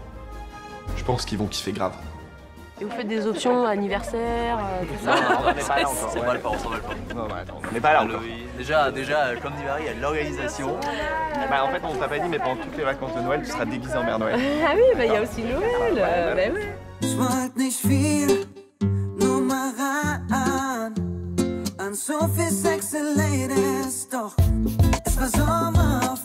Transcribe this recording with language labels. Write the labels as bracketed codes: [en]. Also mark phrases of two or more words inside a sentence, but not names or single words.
[fr] Je pense qu'ils vont kiffer grave. Et vous faites des options anniversaire, tout ça? Non, on n'en est pas là encore. On s'emballe pas, on s'emballe pas. Non, attends, on n'est pas là encore. Déjà, comme dit Marie, il y a de l'organisation. Bah, en fait, on t'a pas dit, mais pendant toutes les vacances de Noël, tu seras déguisé en Mère Noël. Ah oui, bah il y a aussi Noël. Bah ouais. [de] Ich wollt nicht viel, nur mal ran an so viel [en] sexy Ladies, [de] doch es war Sommer.